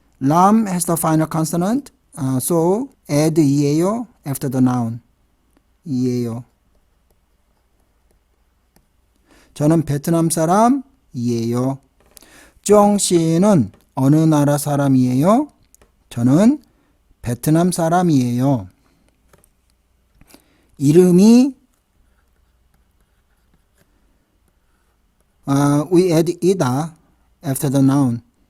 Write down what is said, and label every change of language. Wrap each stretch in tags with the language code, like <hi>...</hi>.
<en>람 has the final consonant. So add 이에요 after the noun.</en> <ko>이에요. 저는 베트남 사람이에요. 쫑 씨는 어느 나라 사람이에요? 저는 베트남 사람이에요.</ko> <en>이름이 we add 이다 after the noun.</en>